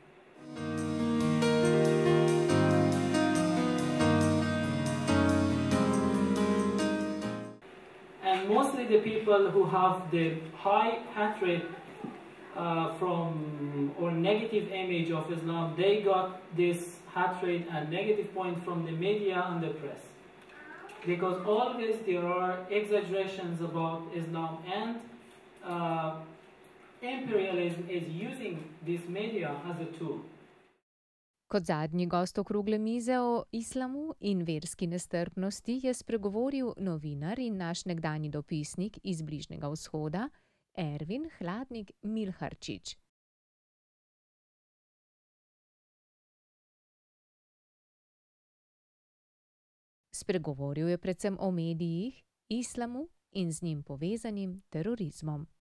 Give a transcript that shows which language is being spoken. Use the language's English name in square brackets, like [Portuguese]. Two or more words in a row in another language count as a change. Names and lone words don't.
[English] And mostly the people who have the high hatred from or negative image of Islam, they got this hatred and negative point from the media and the press. Because always there are exaggerations about Islam, and imperialism is using this media as a tool. [Slovenian] Kot zadnji gost okrogle mize o islamu in verski nestrpnosti je spregovoril novinar in naš nekdanji dopisnik iz Bližnjega vzhoda, Ervin Hladnik Milharčič. Spregovoril je predvsem o medijih, islamu in z njim povezanim terorizmom.